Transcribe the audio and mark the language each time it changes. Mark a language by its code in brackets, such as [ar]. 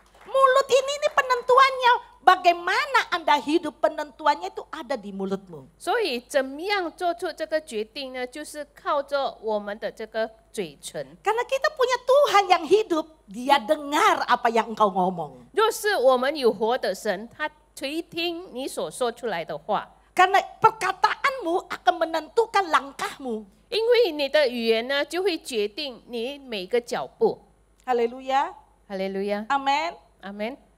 [id] Mulut ini penentuannya. Bagaimana Anda hidup, penentuannya itu ada di mulutmu. [zh] 所以怎么样做出这个决定呢？就是靠着我们的这个嘴唇。 [id] Karena kita punya Tuhan yang hidup, dia dengar apa yang engkau ngomong. [zh] 若是我们有活的神，他垂听你所说出来的话， [id] Karena perkataanmu akan menentukan langkahmu. [zh] 因为你的语言呢，就会决定你每个脚步。 [id] Haleluya. [zh] 哈利路亚， [id] Amin. [zh] 阿门。